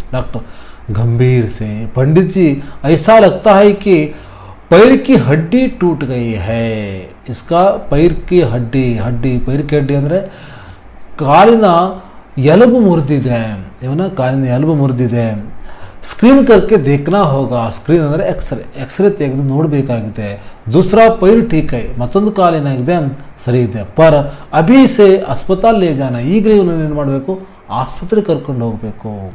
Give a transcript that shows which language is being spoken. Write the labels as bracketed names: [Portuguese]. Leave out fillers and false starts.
[Hindi] Doctor गंभीर से, पंडित जी ऐसा लगता है कि पैर की हड्डी टूट गई है. इसका पैर की हड्डी [Kannada] पैर की हड्डी ಅಂದರೆ ಕಾಲಿನ ಎಲುಬು ಮುರಿದಿದೆ, ಇವನ ಕಾಲಿನ ಎಲುಬು ಮುರಿದಿದೆ. [Hindi] ಸ್ಕ್ರೀನ್ करके देखना होगा. [Kannada] ಸ್ಕ್ರೀನ್ ಅಂದರೆ ಎಕ್ಸ್ರೇ ತೆಗೆದು ನೋಡಬೇಕಾಗಿದೆ. [Hindi] दूसरा पैर ठीक है, [Kannada] ಮತ್ತೊಂದು ಕಾಲಿನಾಗಿದೆ ಸರಿ ಇದೆ. [Hindi] ಪರ್ ಅಭಿ ಸೆ अस्पताल ले जाना, [Kannada] ಈಗಲೇ ಇವನನ್ನು ಏನು ಮಾಡಬೇಕು, ಆಸ್ಪತ್ರೆಗೆ ಕರ್ಕೊಂಡು ಹೋಗಬೇಕು.